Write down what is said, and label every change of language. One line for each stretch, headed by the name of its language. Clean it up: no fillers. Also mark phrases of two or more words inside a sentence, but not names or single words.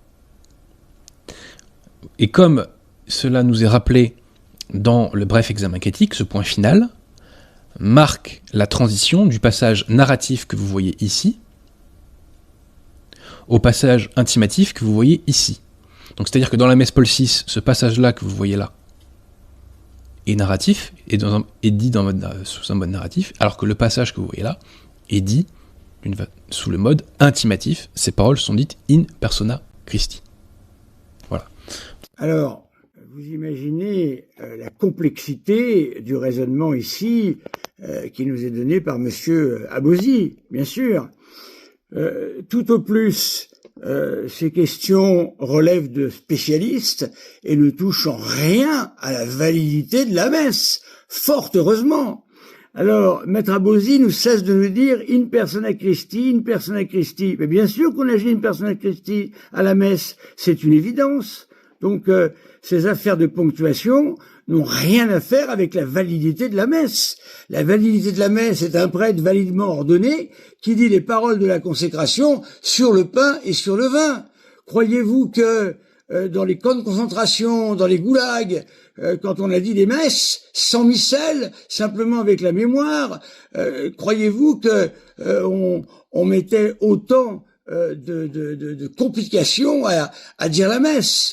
French: Et comme cela nous est rappelé dans le bref examen critique, ce point final marque la transition du passage narratif que vous voyez ici au passage intimatif que vous voyez ici. Donc c'est-à-dire que dans la messe Paul VI, ce passage-là que vous voyez là est narratif, est dit sous un mode narratif, alors que le passage que vous voyez là est dit sous le mode intimatif. Ces paroles sont dites
Latin: in persona Christi.
French: Voilà. Alors, vous imaginez la complexité du raisonnement ici qui nous est donné par M. Abosi, bien sûr. Tout au plus, ces questions relèvent de spécialistes et ne touchent en rien à la validité de la messe, fort heureusement. Alors, Maître Abosi nous cesse de nous dire
Latin: in persona Christi, in persona Christi.
French: Mais bien sûr qu'on agit
Latin: in persona Christi
French: à la messe, c'est une évidence. Donc, ces affaires de ponctuation n'ont rien à faire avec la validité de la messe. La validité de la messe est un prêtre validement ordonné qui dit les paroles de la consécration sur le pain et sur le vin. Croyez-vous que dans les camps de concentration, dans les goulags, quand on a dit des messes sans missel, simplement avec la mémoire, croyez-vous que on mettait autant de complications à dire la messe?